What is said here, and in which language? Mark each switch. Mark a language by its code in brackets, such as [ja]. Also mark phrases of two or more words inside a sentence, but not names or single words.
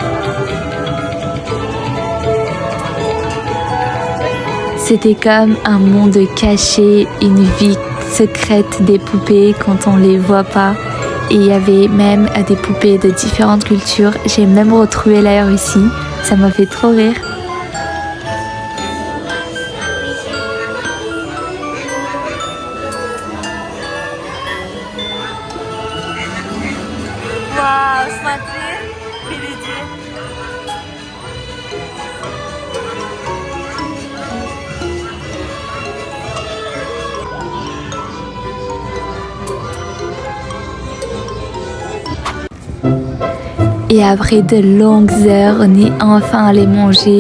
[fr] C'était comme un monde caché, une vie secrète des poupées quand on les voit pas. Et il y avait même des poupées de différentes cultures. J'ai même retrouvé la Russie. Ça m'a fait trop rire. [ru] Вау, смотри, впереди. [fr] Et après de longues heures, on est enfin allé manger.